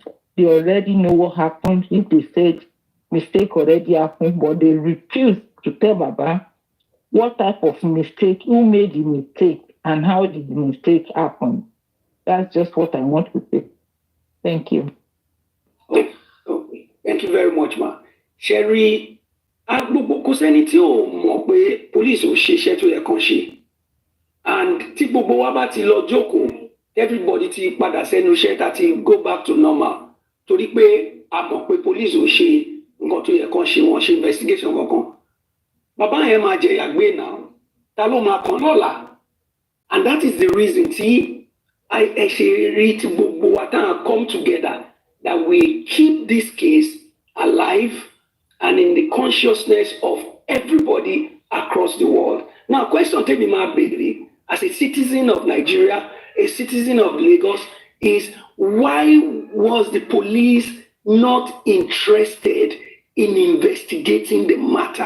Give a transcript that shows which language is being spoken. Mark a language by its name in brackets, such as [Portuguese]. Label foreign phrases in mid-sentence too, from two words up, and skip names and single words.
[English] They already know what happened. If they said mistake already happened, but they refused to tell Baba what type of mistake, who made the mistake, and how did the mistake happen. That's just what I want to say. Thank you. Okay. Thank you very much, ma. Sherry, [Yoruba] kò sẹ́ni tí ò mọ̀ pé police ò ṣe iṣẹ́ tó yẹ kán ṣe. And tí gbogbo wa bá ti lọ jókòó, everybody ti padà sẹ́nu iṣẹ́ tá ti [English] go back to normal. [Yoruba] Torí pé a mọ̀ pé police ò ṣe nǹkan tó yẹ kán ṣe, wọ́n ṣe investigation kankan. Bàbá yẹn máa jẹ ìyàgbé náà, ta ló máa kàn lọ́la? [English] And that is the reason [Yoruba] tí ẹ ṣe rí tí gbogbo wa tá [English] come together that we keep this case alive and in the consciousness of everybody across the world. Now, question tell me, my baby, as a citizen of Nigeria, a citizen of Lagos, is why was the police not interested in investigating the matter?